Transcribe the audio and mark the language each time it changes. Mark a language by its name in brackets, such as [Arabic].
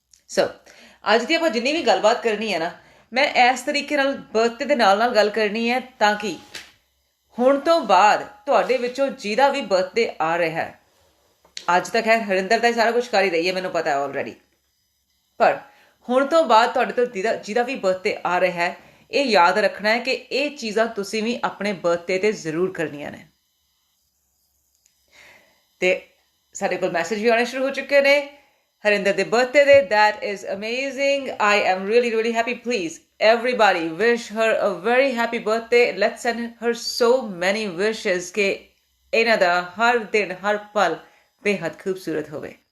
[Punjabi] ਸੋ ਅੱਜ ਦੀ ਆਪਾਂ ਜਿੰਨੀ ਵੀ ਗੱਲਬਾਤ ਕਰਨੀ ਹੈ ਨਾ, ਮੈਂ ਇਸ ਤਰੀਕੇ ਨਾਲ ਬਰਥਡੇ ਦੇ ਨਾਲ ਨਾਲ ਗੱਲ ਕਰਨੀ ਹੈ, ਤਾਂ ਕਿ ਹੁਣ ਤੋਂ ਬਾਅਦ ਤੁਹਾਡੇ ਵਿੱਚੋਂ ਜਿਹਦਾ ਵੀ ਬਰਥਡੇ ਆ ਰਿਹਾ ਹੈ, ਅੱਜ ਤੱਕ ਹੈ ਹਰਿੰਦਰ ਦਾ ਹੀ ਸਾਰਾ ਕੁਛ ਕਰ ਹੀ ਰਹੀ ਹੈ, ਮੈਨੂੰ ਪਤਾ ਹੈ ਆਲਰੇਡੀ, ਪਰ ਹੁਣ ਤੋਂ ਬਾਅਦ ਤੁਹਾਡੇ ਤੋਂ ਜਿਹਦਾ ਵੀ ਬਰਥਡੇ ਆ ਰਿਹਾ ਹੈ, ਇਹ ਯਾਦ ਰੱਖਣਾ ਹੈ ਕਿ ਇਹ ਚੀਜ਼ਾਂ ਤੁਸੀਂ ਵੀ ਆਪਣੇ ਬਰਥਡੇ 'ਤੇ ਜ਼ਰੂਰ ਕਰਨੀਆਂ ਨੇ। ਅਤੇ ਸਾਡੇ ਕੋਲ ਮੈਸੇਜ ਵੀ ਆਉਣੇ ਸ਼ੁਰੂ ਹੋ ਚੁੱਕੇ ਨੇ ਹਰਿੰਦਰ ਦੇ ਬਰਥਡੇ ਦੇ। [English] That is amazing, I am really happy. Please everybody wish her a very happy birthday. Let's send her so many wishes [Punjabi] ਕਿ ਇਹਨਾਂ ਦਾ ਹਰ ਦਿਨ ਹਰ ਪਲ ਬੇਹੱਦ ਖੂਬਸੂਰਤ ਹੋਵੇ।